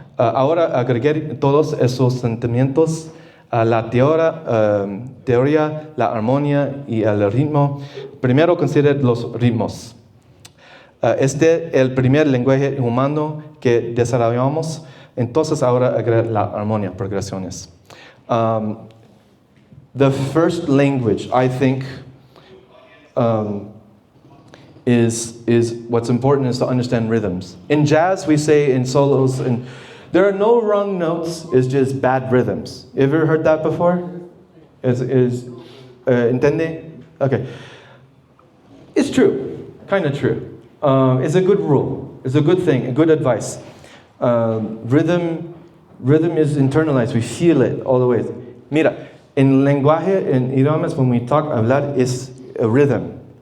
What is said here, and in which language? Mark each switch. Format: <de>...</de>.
<es>Ahora agregué todos esos sentimientos a la teoría, la armonía y el ritmo. Primero considera los ritmos. Este es el primer lenguaje humano que desarrollamos. Entonces ahora agrega la armonía, progresiones.</es> <en>The first language, I think, is what's important is to understand rhythms. In jazz, we say in solos, and there are no wrong notes, it's just bad rhythms. You ever heard that before?</en> <es>Entende?</es> <en>Okay. It's true, kind of true. It's a good rule. It's a good thing, a good advice. Rhythm is internalized. We feel it all the way.</en> <es>Mira, en lenguaje, en idiomas,</es> <en>when we talk,</en> <es>hablar</es> <en>is a rhythm.</en>